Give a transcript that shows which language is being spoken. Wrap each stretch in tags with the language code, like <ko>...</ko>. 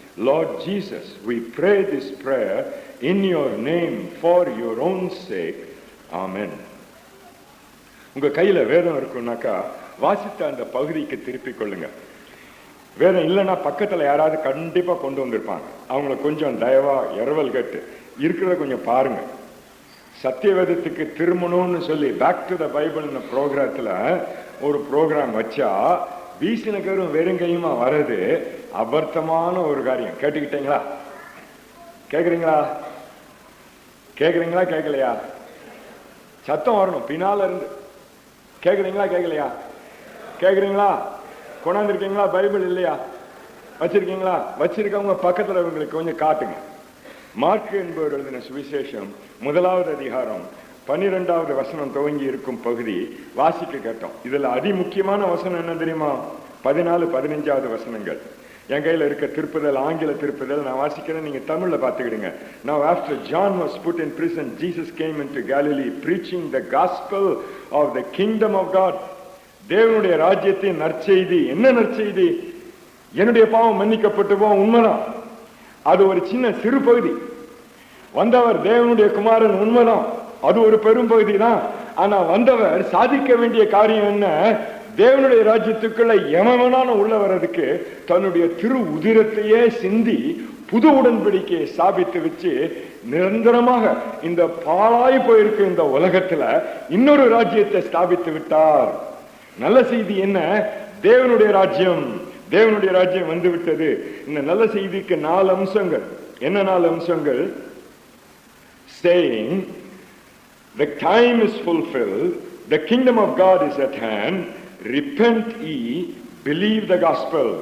<en>Lord Jesus, we pray this prayer in your name for your own sake. Amen.</en> <ta>உங்க கையில வேதம் இருக்குன்னாக்கா வாசித்த அந்த பகுதிக்கு திருப்பிக் கொள்ளுங்க. வேதம் இல்லைன்னா பக்கத்துல யாராவது கண்டிப்பா கொண்டு வந்திருப்பாங்க. அவங்கள கொஞ்சம் தயவா இரவல் கேட்டு இருக்கிறத கொஞ்சம் பாருங்க. சத்திய வேதத்துக்கு திரும்பணும்னு சொல்லி பேக் டு த பைபிள் ப்ரோக்ராத்துல ஒரு ப்ரோக்ராம் வச்சா வீசினகரும் வெறுங்கையுமா வர்றது அபர்த்தமான ஒரு காரியம். கேட்டுக்கிட்டீங்களா? கேக்குறீங்களா? கேக்குறீங்களா? கேட்கலையா? சத்தம் வரணும் பின்னால இருந்து. கேக்குறீங்களா? கேட்கலையா? கேக்குறீங்களா? கொண்டாந்துருக்கீங்களா? பைபிள் இல்லையா? வச்சிருக்கீங்களா? வச்சிருக்கவங்க பக்கத்துல உங்களுக்கு கொஞ்சம் காட்டுங்க. மார்க்கு என்பவர் எழுதின சுவிசேஷம் 1வது அதிகாரம் 12வது வசனம் துவங்கி இருக்கும் பகுதி வாசிக்க கேட்டோம். இதுல அதிமுக்கியமான வசனம் என்ன தெரியுமா? 14, 15வது வசனங்கள். என் கையில இருக்க திருப்புதல் ஆங்கில திருப்புதல் நான் வாசிக்கிறேன், நீங்க தமிழ்ல பாத்துக்கிடுங்க.</ta> <en>Now after John was put in prison, Jesus came into Galilee preaching the gospel of the kingdom of God.</en> <ta>தேவனுடைய ராஜ்யத்தின் நற்செய்தி. என்ன நற்செய்தி? என்னுடைய பாவம் மன்னிக்கப்பட்டு போவோம், உண்மைதான். அது ஒரு சின்ன சிறு பகுதி. வந்தவர் தேவனுடைய குமாரன், உண்மைதான். அது ஒரு பெரும் பகுதி தான். ஆனா வந்தவர் சாதிக்க வேண்டிய காரியம் என்ன? தேவனுடைய ராஜ்யத்துக்குள்ள எமனான உள்ள வர்றதுக்கு தன்னுடைய திரு உதிரத்தையே சிந்தி புது உடன்படிக்கையை ஸ்தாபித்து வச்சு நிரந்தரமாக இந்த பாழாய் போயிருக்க இந்த உலகத்துல இன்னொரு ராஜ்யத்தை ஸ்தாபித்து விட்டார். நல்ல செய்தி என்ன? தேவனுடைய ராஜ்யம், தேவனுடைய ராஜ்யம் வந்து விட்டது. இந்த நல்ல செய்திக்கு 4 அம்சங்கள். என்ன 4 அம்சங்கள்?</ta> <en>Saying the time is fulfilled, the kingdom of God is at hand, repent ye, believe the gospel.</en>